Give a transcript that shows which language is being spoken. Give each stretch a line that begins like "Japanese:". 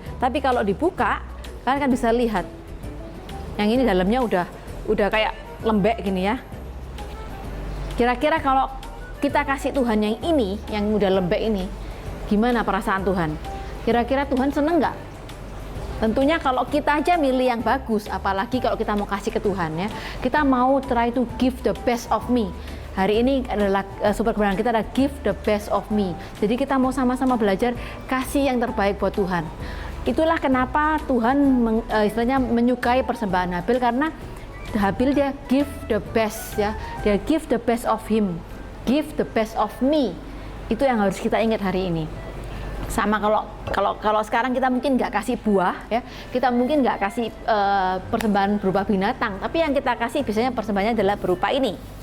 Indonesian: Tapi kalau dibuka, kalian kan bisa lihat. Yang ini dalamnya udah kayak lembek gini ya. Kira-kira kalau kita kasih Tuhan yang ini, yang udah lembek ini, gimana perasaan Tuhan? Kira-kira Tuhan seneng nggak? Tentunya kalau kita aja milih yang bagus, apalagi kalau kita mau kasih ke Tuhan ya. Kita mau
English: try to give the best of me.
Indonesian: Hari ini adalah super kebenaran kita adalah
English: give the best of me.
Indonesian: Jadi kita mau sama-sama belajar kasih yang terbaik buat Tuhan. Itulah kenapa Tuhan istilahnya menyukai persembahan Habil, karena Habil dia
English: give the best
Indonesian: ya.
English: Dia give the best of him, give the best of me.
Indonesian: Itu yang harus kita ingat hari ini. Sama kalau sekarang kita mungkin nggak kasih buah ya, kita mungkin nggak kasih persembahan berupa binatang, tapi yang kita kasih biasanya persembahannya adalah berupa ini.